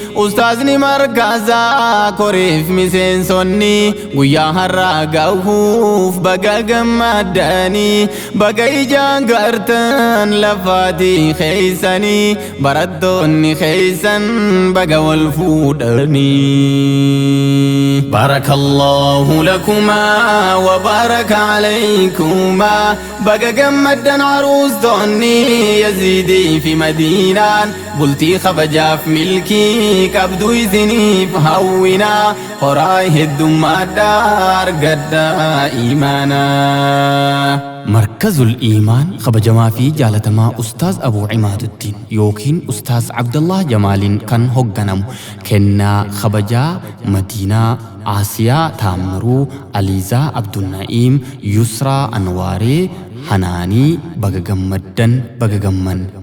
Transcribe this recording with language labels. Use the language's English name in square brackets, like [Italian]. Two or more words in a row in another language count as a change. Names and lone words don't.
[Oromo] Ustaazni markazaa koreef miseensonni. Guyyaa har'aa gahuuf baga gammaddanii. Baga ijaan gartan lafaatii keeysanii. Barattoonni keeysan baga wal fuudhanii. [Arabic] بارك الله لكما وبارك عليكما. [Oromo] Baga gammaddan aruustonni Yaziidii fi Madiinaan. Bultii kabajaaf milkii qabdu isiniif hawwinaa. Horaa heddummaadhaa argadhaa imaanaa. Markazul Iimaan kabajamaa fi jaalatamaa Ustaaz Abu Imaaduddin yookiin Ustaaz Abdallah Jamaaliin kan hogganamu kennaa kabajaa Madiinaa Aasiyaa Taammiruu, Aliizaa Abdunna'iim, Yusraa Anwaaree, Hanaanii baga gammaddan, baga gamman.